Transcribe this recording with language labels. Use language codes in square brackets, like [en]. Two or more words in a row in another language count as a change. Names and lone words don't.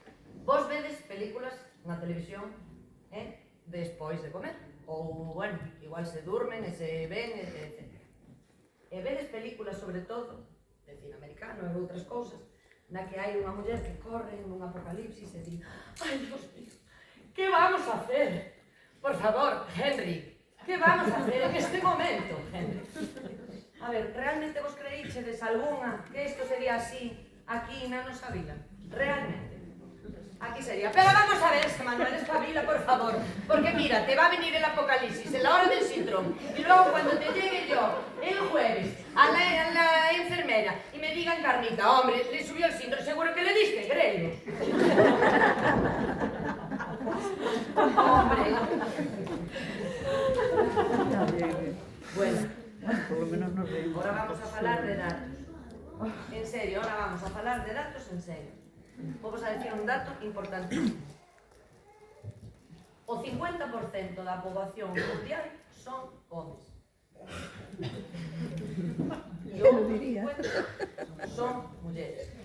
[gl] Vos vedes películas na televisión, despois de comer, ou, bueno, igual se durmen e se ven, etc. E vedes películas, sobre todo, de cine americano e outras cousas, na que hai unha muller que corre nun apocalipsis e di, ai, [es] Dios mío, que vamos a hacer? Por favor, Henry, que vamos a hacer en este momento, Henry? [gl] A ver, realmente vos creíchedes algunha que isto sería así aquí na nosa vila? Realmente? [es] Aquí sería, pero vamos a ver, Manuel, espabila, por favor, porque mira, te va a venir el apocalipsis en la hora del síndrome, y luego cuando te llegue yo, el jueves, a la enfermera, y me digan, Carnita, hombre, le subió el síndrome, seguro que le diste, creo. Hombre. Bueno, Por lo menos nos reímos. [gl] ahora vamos a falar de datos. En serio, ahora vamos a falar de datos en serio. [es] Vamos a decir un dato importantísimo. [gl] O 50% da poboación mundial son homes. E o 50% son mulleres.